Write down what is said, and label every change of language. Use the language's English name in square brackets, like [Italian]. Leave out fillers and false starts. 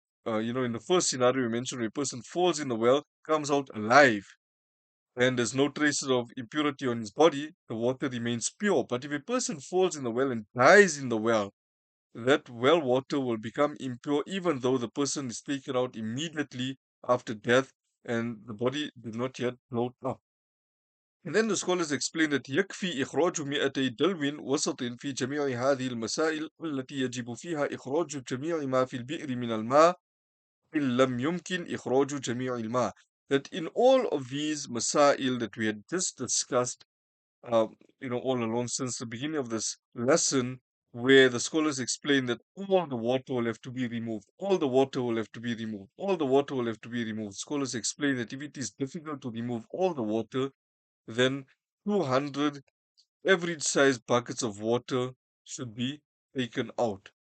[English] In the first scenario we mentioned, a person falls in the well, comes out alive, and there's no traces of impurity on his body, the water remains pure. But if a person falls in the well and dies in the well, that well water will become impure even though the person is taken out immediately after death and the body did not yet float up. And then the scholars explain that [Arabic] يكفي إخراج 200 دلو وسط في جميع هذه المسائل التي يجب فيها إخراج جميع ما في البئر من الماء إن لم يمكن إخراج جميع الماء. [English] That in all of these masail that we had just discussed, all along since the beginning of this lesson, where the scholars explain that all the water will have to be removed, all the water will have to be removed, all the water will have to be removed. Scholars explain that if it is difficult to remove all the water, then 200 average sized buckets of water should be taken out.